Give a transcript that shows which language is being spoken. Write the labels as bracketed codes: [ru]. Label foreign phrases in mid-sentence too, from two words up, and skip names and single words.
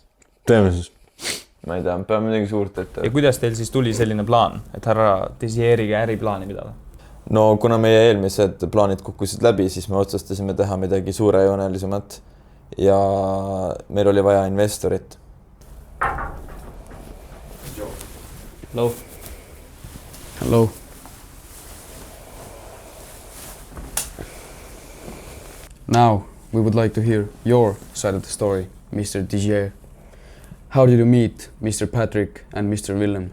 [et] Teeme siis. Ma ei tea, peame midagi suurt ette. Ja kuidas teil siis tuli selline plaan, et härra Desieriga äriplaani pidada? No kuna meie eelmised plaanid kukkusid läbi, siis me otsustasime teha midagi suurejoonelisemat ja meil oli vaja investorit. [en] Hello. Hello. Now, we would like to hear your side of the story, Mr. Digier. How did you meet Mr. Patrick and Mr. Willem?